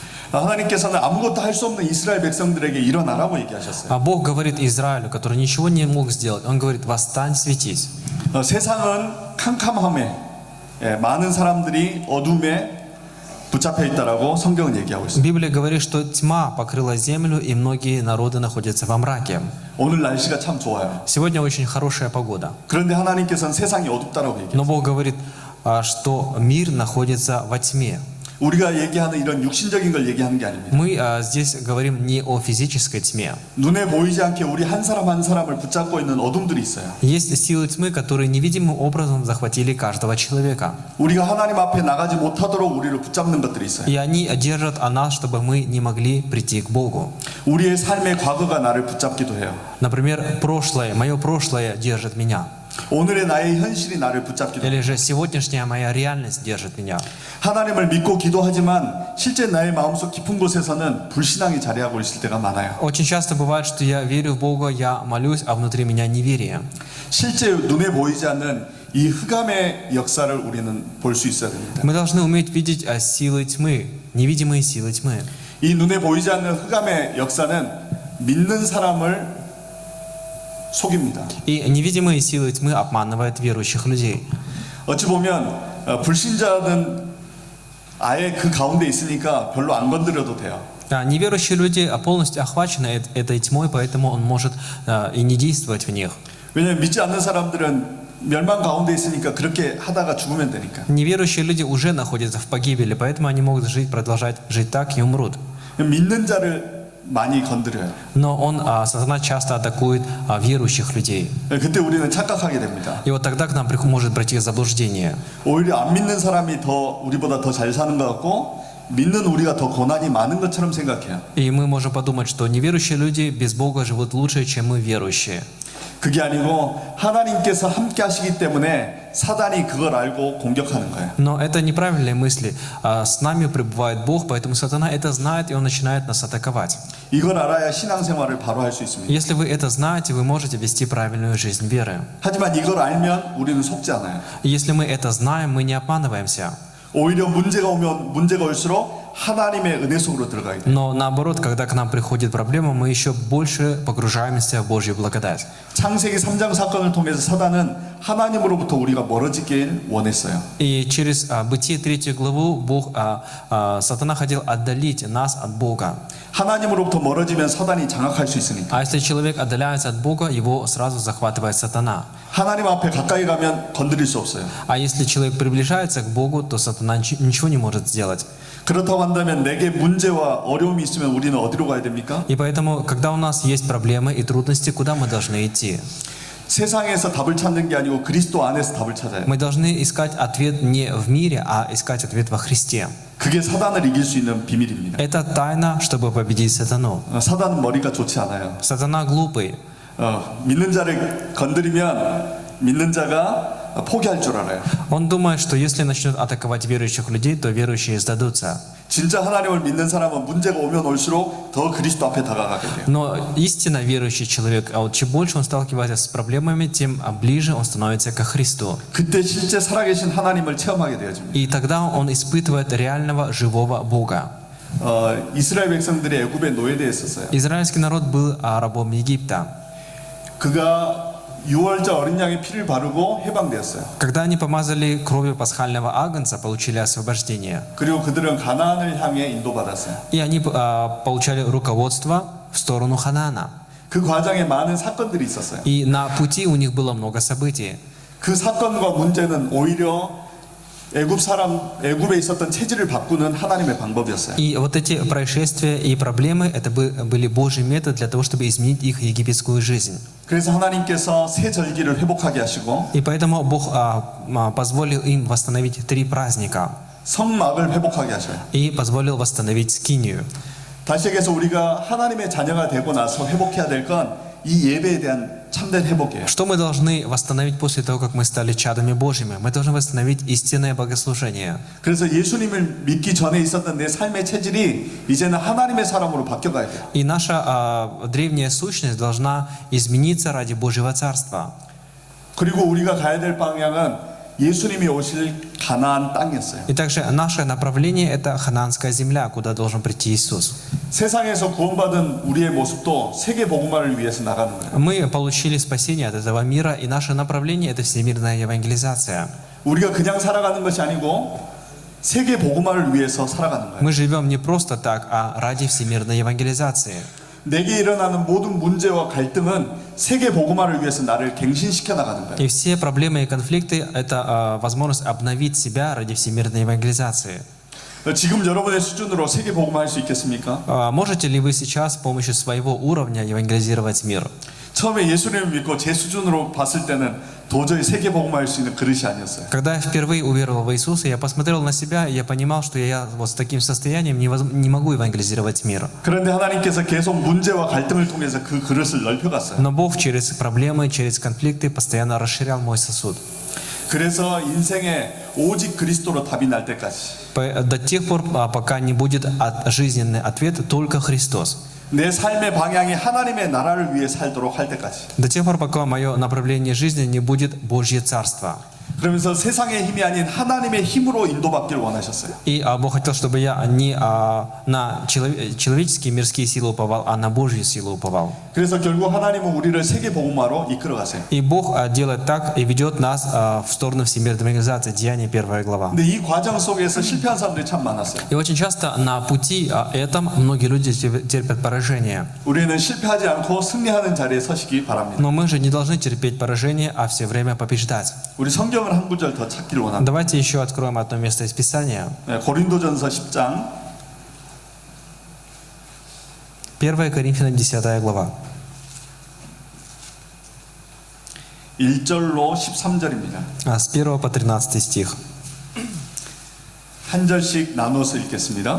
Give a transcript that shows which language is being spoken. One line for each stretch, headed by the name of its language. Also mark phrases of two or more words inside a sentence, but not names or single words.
Korean: 하나님께서는 아무것도 할 수 없는 이스라엘 백성들에게 일어나라고 얘기하셨어요.
Russian: А Бог говорит Израилю, который ничего не мог сделать, Он говорит, восстань, светись.
Korean: 세상은 캄캄함에 많은 사람들이 어둠에 붙잡혀 있다라고 성경은 얘기하고 있습니다.
Russian: Библия говорит, что тьма покрыла землю, и многие народы находятся во мраке.
Korean: 오늘 날씨가 참 좋아요.
Russian: Сегодня очень хорошая погода.
Korean: 그런데 하나님께서는 세상이 어둡다라고 얘기해요.
Russian: Но Бог говорит, что мир находится во тьме.
Korean: 우리가 얘기하는 이런 육신적인 걸 얘기하는 게 아닙니다.
Russian: Мы здесь говорим не о физической тьме.
Korean: 눈에 보이지 않게 우리 한 사람 한 사람을 붙잡고 있는 어둠들이 있어요.
Russian: Есть силы тьмы, которые невидимым образом захватили каждого человека.
Korean: 우리가 하나님 앞에 나가지 못하도록 우리를 붙잡는 것들이 있어요.
Russian: И они держат о нас, чтобы мы не могли прийти к Богу.
Korean: 우리의 삶의 과거가 나를 붙잡기도 해요.
Russian: Например, мое прошлое держит меня.
Korean: 오늘의 나의 현실이 나를 붙잡기도 해요.
Russian: Или же сегодняшняя моя реальность держит меня.
Korean: 하나님을 믿고 기도하지만 실제 나의 마음속 깊은 곳에서는 불신앙이 자리하고 있을 때가 많아요.
Russian: Очень часто бывает, что я верю в Бога, я молюсь, а внутри меня неверие.
Korean: 실제 눈에 보이지 않는 이 흑암의 역사를 우리는 볼 수 있어야 됩니다.
Russian: Мы должны уметь видеть силы тьмы, невидимые силы тьмы.
Korean: 이 눈에 보이지 않는 흑암의 역사는 믿는 사람을 속입니다.
Russian: И невидимые силы тьмы обманывают верующих людей.
Korean: 어찌 보면 불신자는 아예 그 가운데 있으니까 별로 안 건드려도 돼요.
Russian: Неверующие люди полностью охвачены этой тьмой, поэтому он может и не действовать в них.
Korean: 왜냐하면 믿지 않는 사람들은 멸망 가운데 있으니까 그렇게 하다가 죽으면 되니까.
Russian: Неверующие люди уже находятся в погибели, поэтому они могут продолжать жить так и умрут.
Korean: 믿는 자를 많이 건드려요.
Russian: Но сатана часто атакует верующих людей.
Korean: 그때 우리는 착각하게 됩니다.
Russian: И вот тогда к нам может прийти заблуждение.
Korean: 오히려 안 믿는 사람이 더 우리보다 더 잘 사는 것 같고 믿는 우리가 더 고난이 많은 것처럼 생각해요.
Russian: И мы можем подумать, что неверующие люди без Бога живут лучше, чем мы верующие.
Korean: 그게 아니고 하나님께서 함께 하시기 때문에 사단이 그걸 알고 공격하는 거예요.
Russian: Но это неправильные мысли. С нами пребывает Бог, поэтому сатана это знает, и он начинает нас атаковать.
Korean: 이걸 알아야 신앙생활을 바로 할 수 있습니다.
Russian: Если вы это знаете, вы можете вести правильную жизнь веры.
Korean: 하지만 이걸 알면 우리는 속지 않아요.
Russian: И если мы это знаем, мы не обманываемся.
Korean: 오히려 문제가 올수록 하나님의 은혜 속으로 들어가게 돼요.
Russian: Но наоборот, когда к нам приходит проблема, мы еще больше погружаемся в Божью благодать.
Korean: 창세기 3장 사건을 통해서 사단은 하나님으로부터 우리가 멀어지길 원했어요.
Russian: И через Бытие 3 главу сатана хотел отдалить нас от Бога.
Korean: 하나님으로부터 멀어지면 사단이 장악할 수 있으니까.
Russian: А если человек отдаляется от Бога, его сразу захватывает сатана.
Korean: 하나님 앞에 가까이 가면 건드릴 수 없어요.
Russian: А если человек приближается к Богу, то сатана ничего не может сделать.
Korean: 그렇다고 한다면 내게 문제와 어려움이 있으면 우리는 어디로 가야 됩니까?
Russian: И поэтому, когда у нас есть проблемы и трудности, куда мы должны идти?
Korean: 세상에서 답을 찾는 게 아니고 그리스도 안에서 답을 찾아요.
Russian: Мы должны искать ответ не в мире, а искать ответ во Христе.
Korean: 그게 사단을 이길 수 있는 비밀입니다.
Russian: Это тайна, чтобы победить сатану.
Korean: 사단은 머리가 좋지 않아요.
Russian: Сатана глупый.
Korean: 믿는 자를 건드리면 믿는 자가 포기할 줄 알아요.
Russian: Он думает, что если начнет атаковать верующих людей, то верующие сдадутся.
Korean: 진짜 하나님을 믿는 사람은 문제가 오면 올수록 더 그리스도 앞에 다가가게 돼요.
Russian: Но истинно верующий человек, чем больше он сталкивается с проблемами, тем ближе он становится ко Христу.
Korean: 그때 실제 살아계신 하나님을 체험하게 되어집니다.
Russian: И тогда он испытывает реального живого Бога.
Korean: 이스라엘 백성들이 애굽에 노예되었었어요.
Russian: Израильский народ был рабом Египта.
Korean: 그가 6월절 어린 양의 피를 바르고 해방되었어요.
Russian: Когда они помазали кровью пасхального агнца, получили освобождение.
Korean: 그리고 그들은 가나안을 향해 인도받았어요.
Russian: И они получали руководство в сторону Ханаана.
Korean: 그 과정에 많은 사건들이 있었어요.
Russian: И на пути у них было много событий.
Korean: 그 사건과 문제는 오히려 애굽에 있었던 체질을 바꾸는 하나님의 방법이었어요.
Russian: И вот эти происшествия и проблемы, это были Божьи методы для того, чтобы изменить их египетскую жизнь.
Korean: 그래서 하나님께서 새 절기를 회복하게 하시고
Russian: И поэтому Бог позволил им восстановить 3 праздника.
Korean: 성막을 회복하게 하셔요.
Russian: И позволил восстановить скинию.
Korean: 다시 얘기해서 우리가 하나님의 자녀가 되고 나서 회복해야 될 건 이 예배에 대한 참된 회복이에요.
Russian: Что мы должны восстановить после того, как мы стали чадами Божьими? Мы должны восстановить истинное богослужение.
Korean: 그래서 예수님을 믿기 전에 있었던 내 삶의 체질이 이제는 하나님의 사람으로 바뀌어가야 돼요.
Russian: И наша древняя сущность должна измениться ради Божьего Царства.
Korean: 그리고 우리가 가야 될 방향은 예수님이 오실 가나안 땅이었어요.
Russian: И также наше направление – это ханаанская земля, куда должен прийти Иисус.
Korean: 세상에서 구원받은 우리의 모습도 세계 복음화를 위해서 나가는 거예요.
Russian: Мы получили спасение от этого мира, и наше направление – это всемирная евангелизация.
Korean: 우리가 그냥 살아가는 것이 아니고 세계 복음화를 위해서 살아가는 거예요.
Russian: Мы живем не просто так, а ради всемирной евангелизации.
Korean: 내게 일어나는 모든 문제와 갈등은 세계 복음화를 위해서 나를 갱신시켜 나가는 거예요.
Russian: И все проблемы и конфликты – это возможность обновить себя ради всемирной евангелизации.
Korean: 지금 여러분의 수준으로 세계 복음화할 수 있겠습니까?
Russian: Можете ли вы сейчас с помощью своего уровня евангелизировать мир?
Korean: 처음에 예수님을 믿고 제 수준으로 봤을 때는 도저히 세계 복음화할 수 있는 그릇이 아니었어요.
Russian: Когда я впервые уверовал в Иисуса, я посмотрел на себя, и я понимал, что я вот с таким состоянием не могу евангелизировать мир.
Korean: 그런데 하나님께서 계속 문제와 갈등을 통해서 그 그릇을 넓혀갔어요.
Russian: Но Бог через проблемы, через конфликты постоянно расширял мой сосуд.
Korean: 그래서 인생에 오직 그리스도로 답이 날 때까지
Russian: До тех пор, пока не будет жизненный ответ, только Христос.
Korean: 내 삶의 방향이 하나님의 나라를 위해 살도록 할 때까지.
Russian: До тех пор, пока мое направление жизни не будет Божье Царство.
Korean: 그러면서 세상의 힘이 아닌 하나님의 힘으로 인도받기를 원하셨어요.
Russian: И Бог хотел, чтобы я не на человеческие мирские силы уповал, а на Божью силу уповал.
Korean: 그래서 결국 하나님은 우리를 세계 복음화로 이끌어 가세요.
Russian: И Бог делает так и ведет нас в сторону всемирной евангелизации, Деяния 1 глава.
Korean: 근데 이 과정 속에서 실패한 사람들이 참 많았어요.
Russian: И очень часто на пути этом многие люди терпят поражение.
Korean: 우리는 실패하지 않고 승리하는 자리에 서시기 바랍니다.
Russian: Но мы же не должны терпеть поражение, а все время побеждать.
Korean: 우리 성경을 한 구절 더 찾기를 원합니다.
Russian: Давайте еще откроем одно место из Писания.
Korean: 고린도전서 10장
Russian: 1 Коринфянам 10 глава.
Korean: 1절로 13절입니다.
Russian: С 1 по 13 стих.
Korean: 한 절씩 나눠서 읽겠습니다.